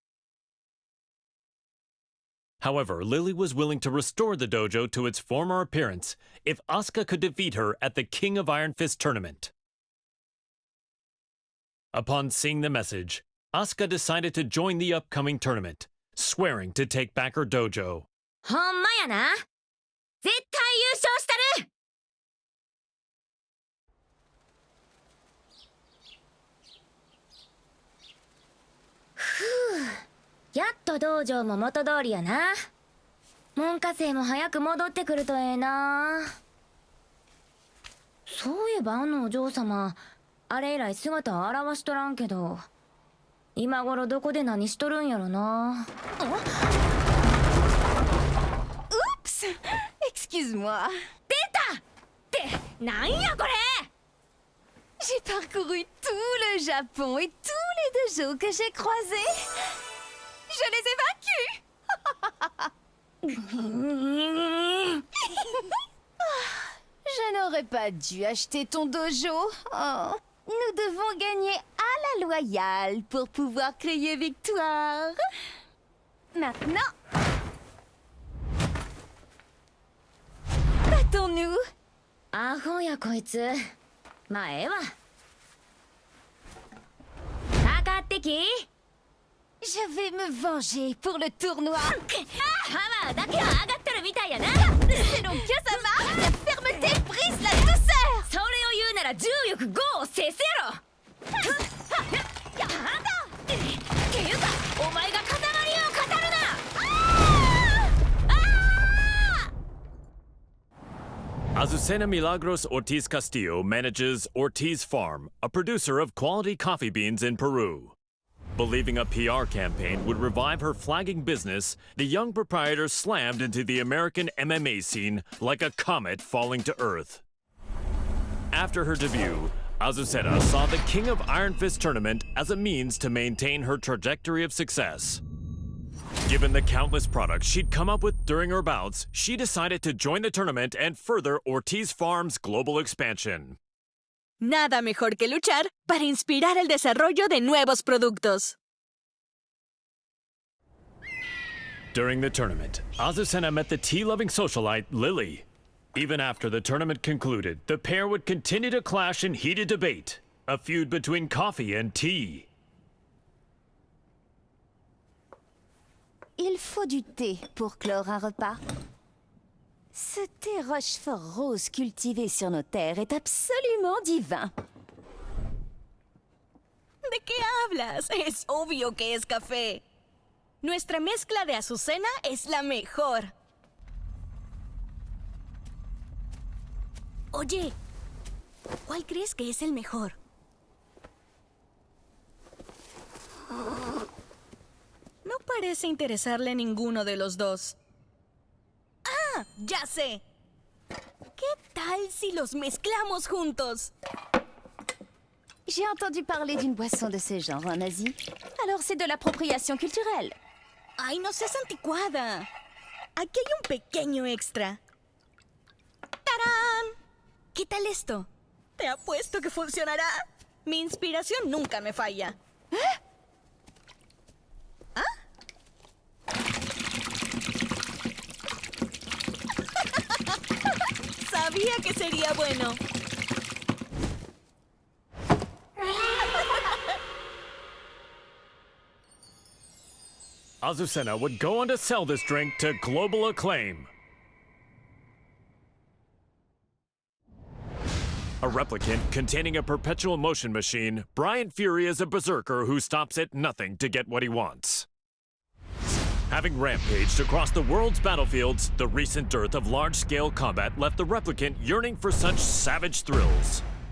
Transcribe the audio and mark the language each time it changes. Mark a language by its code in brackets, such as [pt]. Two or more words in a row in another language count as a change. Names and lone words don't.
[en] However, Lili was willing to restore the dojo to its former appearance if Asuka could defeat her at the King of Iron Fist tournament. Upon seeing the message, Asuka decided to join the upcoming tournament, swearing to take back her dojo. [ja] ほんまやな。絶対優勝したる。ふう、やっと道場も元通りやな。門下生も早く戻ってくるとええな。そういえばあのお嬢様、あれ以来姿を現しとらんけど。今頃どこで何しとるんやろな。 [fr] Oups! Excuse-moi. [ja] 出たってなんやこれ。 [fr] J'ai parcouru tout le Japon et tous les dojos que j'ai croisés. Je les ai vaincus. Je n'aurais pas dû acheter ton dojo. Oh. Nous devons gagner à la loyale pour pouvoir crier victoire. Maintenant, battons-nous. [ja] アホやこいつ。まあええわ。かかってき。 [fr] Je vais me venger pour le tournoi. [ja] パワーだけは上がっとるみたいやな。 [fr] C'est donc que ça marche. La fermeté brise la douceur. [ja] それを言うなら重力5を制すやろ。やだ。っていうかお前が風間流を語るな。 [en] Azucena Milagros Ortiz Castillo manages Ortiz Farm, a producer of quality coffee beans in Peru. Believing a PR campaign would revive her flagging business, the young proprietor slammed into the American MMA scene like a comet falling to Earth. After her debut, Azucena saw the King of Iron Fist tournament as a means to maintain her trajectory of success. Given the countless products she'd come up with during her bouts, she decided to join the tournament and further Ortiz Farm's global expansion. [es] Nada mejor que luchar para inspirar el desarrollo de nuevos productos. [en] During the tournament, Azucena met the tea-loving socialite Lili. Even after the tournament concluded, the pair would continue to clash in heated debate, a feud between coffee and tea. [fr] Il faut du thé pour clore un repas. Ce thé Rochefort rose cultivé sur nos terres est absolument divin. [es] ¿De qué hablas? Es obvio que es café. Nuestra mezcla de Azucena es la mejor. Oye, ¿cuál crees que es el mejor? No parece interesarle ninguno de los dos. ¡Ah! ¡Ya sé! ¿Qué tal si los mezclamos juntos? [fr] J'ai entendu parler d'une boisson de ce genre en Asie. Alors c'est de l'appropriation culturelle. [es] ¡Ay, no seas anticuada! Aquí hay un pequeño extra. ¡Tarán! ¿Qué tal esto? Te apuesto que funcionará. Mi inspiración nunca me falla. ¿Ah? Sabía que sería bueno. [en] Azucena would go on to sell this drink to global acclaim. A replicant containing a perpetual motion machine, Bryan Fury is a berserker who stops at nothing to get what he wants. Having rampaged across the world's battlefields, the recent dearth of large-scale combat left the replicant yearning for such savage thrills.